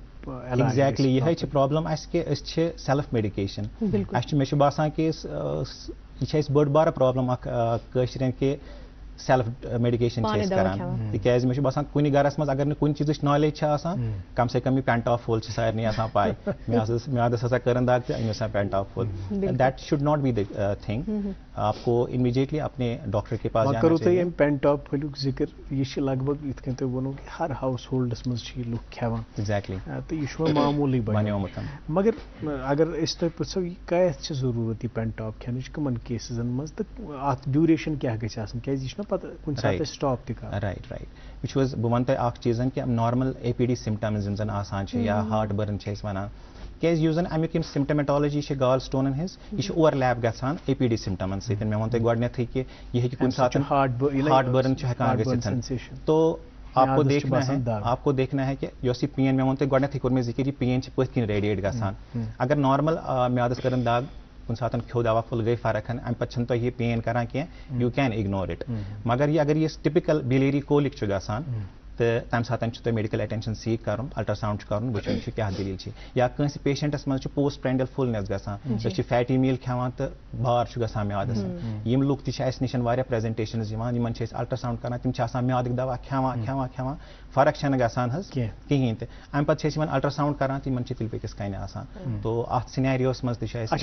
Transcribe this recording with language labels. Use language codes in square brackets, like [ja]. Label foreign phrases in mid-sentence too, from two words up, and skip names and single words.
[ks] ایگزیکٹلی یہ چھِ پرابلم اَسہِ کہِ أسۍ چھِ [en] self medication [ks] اَسہِ چھُ مےٚ چھُ باسان کہِ یہِ چھِ اَسہِ بٔڑ بارٕ پرابلم اکھ کٲشرٮ۪ن کہِ [en] self medication [ks] چھِ أسۍ کران تِکیازِ مےٚ چھُ باسان کُنہِ گرس منٛز اگر نہٕ کُنہِ چیٖزٕچ نالیج چھِ آسان [ur] کم سے کم [ks] یہِ پینٹافول چھِ سارنٕے آسان پاے میادس ہسا کٔرٕن دگ تہٕ أنِو سا پینٹافول [en] that should not be the thing [ur] آپ کو امیڈیٹلی اپنے ڈاکٹر کے پاس جانا چاہیے. [ks] تۄہہِ پینٹاپولُک ذِکر یہِ چھِ لگ بگ یِتھ کٔنۍ تۄہہِ ووٚنوُ کہِ ہر [en] house holds [ks] منٛز چھِ یہِ لُکھ کھٮ۪وان ایگزیکٹلی تہٕ یہِ چھُ وۄنۍ معموٗلی بنیومُت مگر اگر أسۍ تۄہہِ پرٛژھو یہِ کَتھ چھِ ضروٗرت یہِ پینٹاپ کھٮ۪نٕچ کٕمن کیسزن منٛز تہٕ اتھ ڈیوریشن کیٛاہ گژھِ آسٕنۍ کیٛازِ یہِ چھُنہ پتہٕ کُنہِ ساتہٕ أسۍ سٹاپ تہِ کران. رائٹ وٕچھ حظ بہٕ وَنہٕ تۄہہِ اکھ چیٖزن کہِ نارمل [en] APD symptoms [ks] یِم زن آسان چھِ یا [en] heart burn [ks] چھِ أسۍ وَنان کیازِ یُس زن امیُک یِم سِمٹمیٹالجی چھِ [en] gall stones [ks] ہٕنٛز یہِ چھِ [en] over lap [ks] گژھان [en] APD symptoms [ks] سۭتۍ مےٚ ووٚن تۄہہِ گۄڈنیتھٕے کہِ یہِ ہیٚکہِ کُنہِ ساتہٕ [en] heart burn [ks] چھُ ہٮ۪کان گٔژھِتھ تو [ur] آپ کو دیکھنا ہے کہ [ks] یۄس یہِ پین مےٚ ووٚن تۄہہِ گۄڈنیتھٕے کوٚر مےٚ ذِکر یہِ پین چھِ پٔتھۍ کِنۍ ریڈیٹ گژھان اگر نارمل میادس کٔرٕن دگ کُنہِ ساتہٕ کھیوٚو دوا پھوٚل گٔے فرق اَمہِ پتہٕ چھنہٕ تۄہہِ یہِ پین کران کینٛہہ [en] you can ignore it [ks] مگر یہِ اگر یہِ [en] typical biliary colic [ks] چھُ گژھان تہٕ تَمہِ ساتہٕ چھُ تۄہہِ [en] medical attention seek [ks] کرُن الٹراساوُنڈ چھُ کرُن وٕچھُن چھُ کیٛاہ دٔلیٖل چھِ یا کٲنٛسہِ پیشنٹس منٛز چھُ [en] post prandial fullness [ks] گژھان أسۍ چھِ [en] fatty meal [ks] کھٮ۪وان تہٕ بار چھُ گژھان میادس یِم لُکھ تہِ چھِ اَسہِ نِش واریاہ پریزنٹیشنز یِوان یِمن چھِ أسۍ الٹراساوُنڈ کران تِم چھِ آسان میادٕکۍ دوا کھٮ۪وان فرق چھنہٕ گژھان حظ کِہینۍ تہِ اَمہِ پتہٕ چھِ أسۍ یِمن الٹراساوُنڈ کران تہٕ یِمن چھِ تِلہٕ پٔتِس کَنہِ آسان تو اتھ سِنیریوس منٛز تہِ چھِ اَسہِ